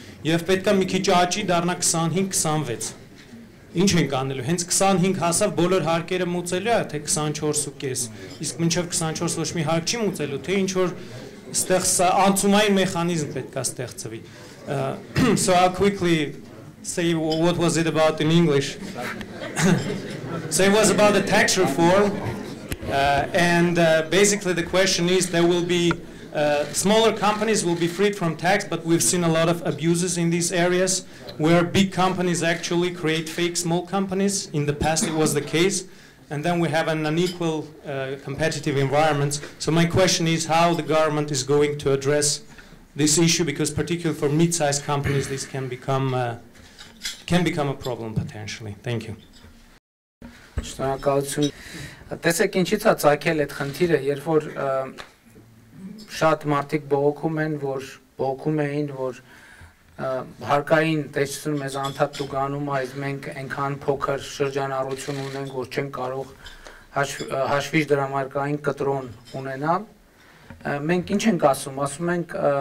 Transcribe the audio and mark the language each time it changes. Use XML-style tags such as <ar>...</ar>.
<hy>եւ պետքա մի քիչ աճի դառնա 25-26 Ինչ ենք անելու, հենց 25 հասավ բոլոր հարկերը մուծելու է, թե 24.5, իսկ մինչև 24 ոչ մի հարկ չի մուծելու, թե ինչ որ ստեղ անցումային մեխանիզմ պետք է ստեղծվի։</hy> <en>So I'll quickly say what was it about in English. So it was about the tax reform, and basically the question is there will be smaller companies will be freed from tax, but we've seen a lot of abuses in these areas where big companies actually create fake small companies. In the past it was the case, and then we have an unequal competitive environment. So my question is how the government is going to address this issue, because particularly for mid-sized companies this can become a problem potentially. Thank you.</en> <hy>Շնորհակալություն։ Տեսեք ինչից է ցակել այդ խնդիրը, երբ որ շատ մարդիկ բողոքում էին, որ հարկային տեսություն մեզ անդադ տուգանում է, իսկ մենք այնքան փոքր շրջանառություն ունենք, որ չենք կարող հաշվի դրամարկային կտրոն ունենալ։ Մենք ինչ ենք ասում ենք</hy>